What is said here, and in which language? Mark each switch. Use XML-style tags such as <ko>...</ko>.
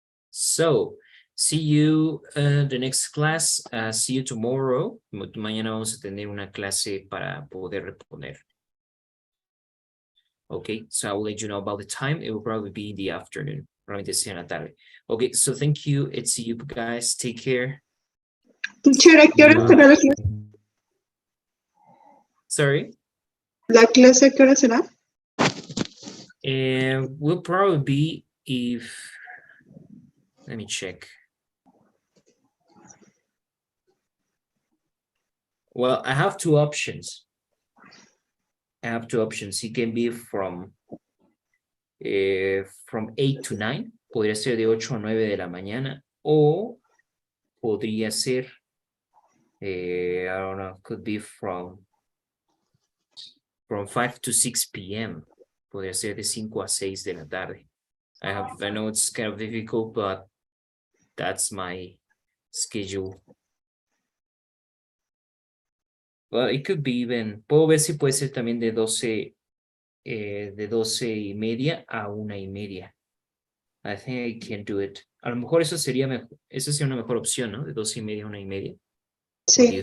<en>So, see you the next class. See you tomorrow.</en> <es>Mañana vamos a tener una clase para poder responder.</es> <en>Okay, so I will let you know about the time. It will probably be in the afternoon.</en> <es>Probablemente sea en la tarde.</es> <en>Okay, so thank you. And see you guys. Take care.</en> <es>Teacher, ¿a qué hora será la clase?</es> <en>Sorry.</en> <es>¿La clase a qué hora será?</es> <en>Will probably be if, let me check. Well, I have two options. It can be from 8 to 9.</en> <es>Podría ser de 8 a 9 de la mañana. O podría ser,</es> <en>I don't know, could be from 5 to 6 p.m.</en> <es>Podría ser de 5 a 6 de la tarde.</es> <en>I know it's kind of difficult, but that's my schedule. Well, it could be even,</en> <es>puedo ver si puede ser también de 12 y media a 1:30.</es> <en>I think I can do it.</en> <es>A lo mejor eso sería una mejor opción, ¿no? De 12:30 a 1:30.</es> <en>What do you</en>